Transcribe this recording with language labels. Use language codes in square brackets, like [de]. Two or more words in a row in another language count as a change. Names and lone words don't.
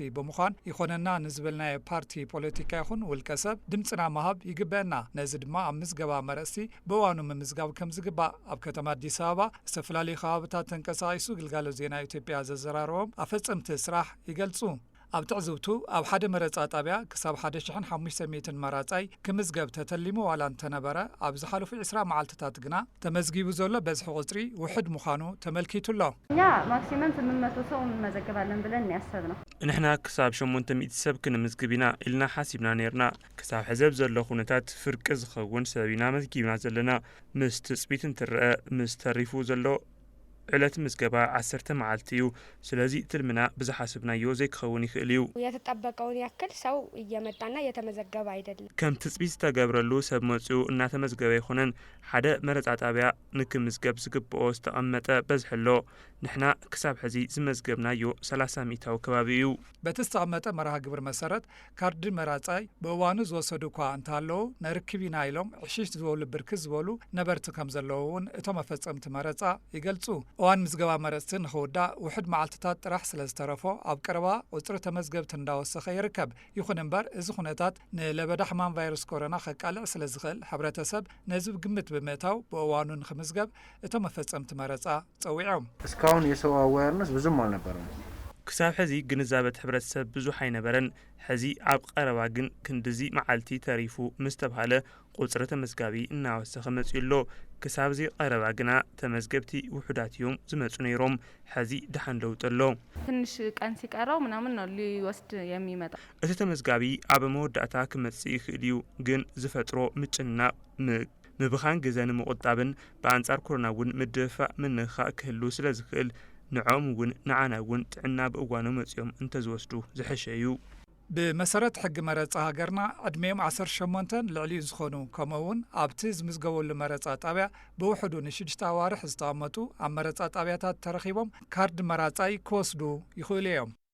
[ti] ብምዃን ይኾነና ንዝብልናዮ ፓርቲ ፖለቲካ ይኹን ውልቀ ሰብ ድምፅና ምሃብ ይግበአና ነዚ ድማ ኣብ ምዝገባ መረፅቲ ብእዋኑ ምምዝጋብ ከም ዝግባእ ኣብ ከተማ አዲስ ኣበባ ዝተፈላለዩ ከባቢታት ተንቀሳቒሱ ግልጋሎት ዜና ኢትዮጵያ ዘዘራርቦም ኣፈፀምቲ ስራሕ ይገልጹ ኣብ ትዕዝብቱ ኣብ ሓደ መረፃ ጣብያ ክሳብ 1500 መራፃይ ክምዝገብ ተተሊሙ ዋላ እንተነበረ ኣብ ዝሓለፉ 20 መዓልትታት ግና ተመዝጊቡ ዘሎ በዝሒ ቁፅሪ ውሕድ ምዃኑ ተመልኪቱሎ [am] እኛ ማክሲመም 800 ሰው እንመዘገባለን ብለን ያሰብነው [ti] ንሕና ክሳብ 800 ሰብ ክንምዝግብ ኢና ኢልና ሓሲብና ነርና ክሳብ ሕዘብ ዘሎ ኩነታት ፍርቂ ዝኸውን ሰብ ኢና መዝጊብና ዘለና ምስ ትፅቢት እንትርአ ምስ ተሪፉ ዘሎ ዕለት ምዝገባ 10 መዓልቲ እዩ ስለዚ ትልምና ብዝሓስብናዮ ዘይክኸውን ይኽእል እዩ [am] የተጠበቀውን ያክል ሰው እየመጣና እየተመዘገበ አይደለም [ti] ከም ትፅቢት ዝተገብረሉ ሰብ መፅኡ እናተመዝገበ ይኹነን ሓደ መረፃ ጣብያ ንክምዝገብ ዝግብኦ ዝተቐመጠ በዝሕሎ ንሕና ክሳብ ሕዚ ዝመዝገብናዮ 30 ሚእታዊ ከባቢ እዩ በቲ ዝተቐመጠ መርሃ ግብሪ መሰረት ካርዲ መራፃይ ብእዋኑ ዝወሰዱ እኳ እንተሃለዉ ነርክብ ኢና ኢሎም ዕሽሽ ዝበሉ ብርክት ዝበሉ ነበርቲ ከም ዘለዉ እውን እቶም ኣፈፀምቲ መረፃ ይገልጹ እዋን ምዝገባ መረፅቲ ንኽውዳእ ውሕድ መዓልትታት ጥራሕ ስለ ዝተረፎ ኣብ ቀረባ ቁፅሪ ተመዝገብቲ እንዳወሰኸ ይርከብ። ይኹን እምበር እዚ ኩነታት ንለበዳ ሕማም ቫይረስ ኮሮና ከቃልዕ ስለ ዝኽእል ሕብረተሰብ ነዚ ግምት ብምእታው ብእዋኑ ንኽምዝገብ እቶም መፈፀምቲ መረፃ ፀዊዖም። [am] እስካሁን የሰው አዌርነስ ብዙም አልነበረም። [ti] ክሳብ ሕዚ ግንዛበት ሕብረተሰብ ብዙሕ ኣይነበረን። ሕዚ ኣብ ቀረባ ግን ክንድዚ መዓልቲ ተሪፉ ምስ ተባሃለ ቁፅሪ ተመዝጋቢ እናወሰኸ መፅኡ ኣሎ። ክሳብ ዚ ቀረባ ግና ተመዝገብቲ ውሑዳት እዮም ዝመፁ ነይሮም። ሕዚ ድሓን ለውጥ ኣሎ። [am] ትንሽ ቀን ሲቀረው ምናምን ነው ሊወስድ የሚመጣ። [ti] እቲ ተመዝጋቢ ኣብ መወዳእታ ክመፅእ ይኽእል እዩ። ግን ዝፈጥሮ ምጭናቕ ምብኻን ግዜ ንምቁጣብን ብኣንጻር ኮሮና እውን ምድፍፋእ ምንኽኻእ ክህሉ ስለ ዝኽእል ንዖም እውን ንዓና እውን ጥዕና ብእዋኑ መፅኦም እንተዝወስዱ ዝሕሸ እዩ። ብመሰረት ሕጊ መረፃ ሃገርና ዕድሜኦም 18 ልዕሊኡ ዝኾኑ ከምኡውን ኣብቲ ዝምዝገበሉ መረፃ ጣብያ ብውሕዱ ን6 ኣዋርሕ ዝተቐመጡ ኣብ መረፃ ጣብያታት ተረኺቦም ካርዲ መራፃይ ክወስዱ ይኽእሉ እዮም።